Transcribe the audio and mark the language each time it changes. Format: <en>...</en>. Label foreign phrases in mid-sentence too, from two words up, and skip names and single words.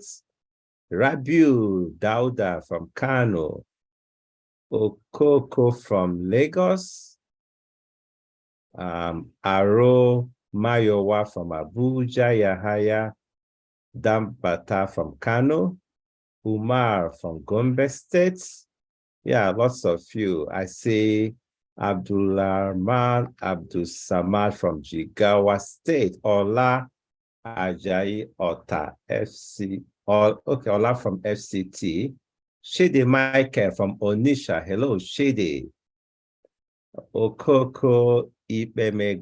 <en>Rabiu Dauda from Kano. Okoko from Lagos. Aro Mayowa from Abuja. Yahaya Dambata from Kano. Umar from Gombe State. Yeah, lots of you. I see Abdulrahman Abdul Samad from Jigawa State. Ola Ajayi Ota FC. Okay, Ola from FCT. Shede Michael from Onisha. Hello, Shede. Okoko Ibeme.</en>